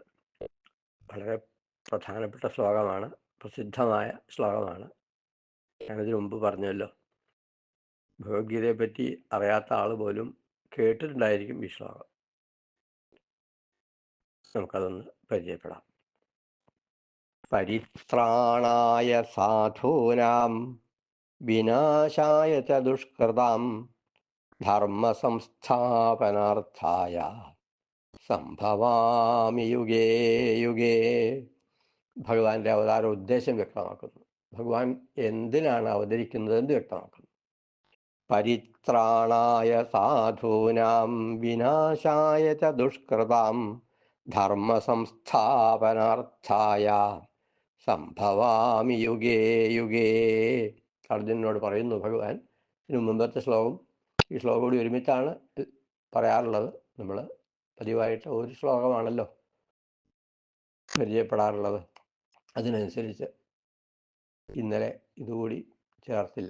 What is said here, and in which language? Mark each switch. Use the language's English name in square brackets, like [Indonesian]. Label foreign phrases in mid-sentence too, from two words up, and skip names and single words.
[Malayalam] വളരെ പ്രധാനപ്പെട്ട ശ്ലോകമാണ്, പ്രസിദ്ധമായ ശ്ലോകമാണ്. ഞാനതിനു മുമ്പ് പറഞ്ഞല്ലോ, ഭഗവത്ഗീതയെ പറ്റി അറിയാത്ത ആൾ പോലും കേട്ടിട്ടുണ്ടായിരിക്കും ഈ ശ്ലോകം. നമുക്കതൊന്ന് പരിചയപ്പെടാം. [Sanskrit] പരിത്രാണായ സാധൂനാം വിനാശായ ച ദുഷ്കൃതാം ധർമ്മ സംസ്ഥാപനാർത്ഥായ സംഭവാമി യുഗേ യുഗേ. [Malayalam] ഭഗവാന്റെ അവതാര ഉദ്ദേശം വ്യക്തമാക്കുന്നു. ഭഗവാൻ എന്തിനാണ് അവതരിക്കുന്നതെന്ന് വ്യക്തമാക്കുന്നു. [Sanskrit] പരിത്രാണായ സാധൂനാം വിനാശായ ച ദുഷ്കൃതാം ധർമ്മ സംസ്ഥാപനാർത്ഥായ സംഭവാമി യുഗേ യുഗേ. [Malayalam] അർജുനനോട് പറയുന്നു ഭഗവാൻ. ഇതിനു മുമ്പത്തെ ശ്ലോകം ഈ ശ്ലോകം കൂടി ഒരുമിച്ചാണ് പറയാറുള്ളത്. നമ്മൾ പതിവായിട്ട് ഒരു ശ്ലോകമാണല്ലോ പരിചയപ്പെടാറുള്ളത്. അതിനനുസരിച്ച് ഇന്നലെ ഇതുകൂടി ചേർത്തില്ല.